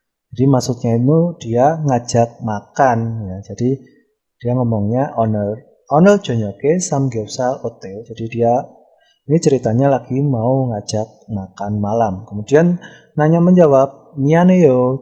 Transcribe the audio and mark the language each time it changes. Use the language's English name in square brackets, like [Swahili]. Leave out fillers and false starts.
[Indonesian] Jadi maksudnya itu dia ngajak makan ya. Jadi dia ngomongnya [Korean] 오늘 저녁에 삼겹살 어때요? [Indonesian] Jadi dia ini ceritanya lagi mau ngajak makan malam. Kemudian nanya menjawab, [Korean] 미안해요.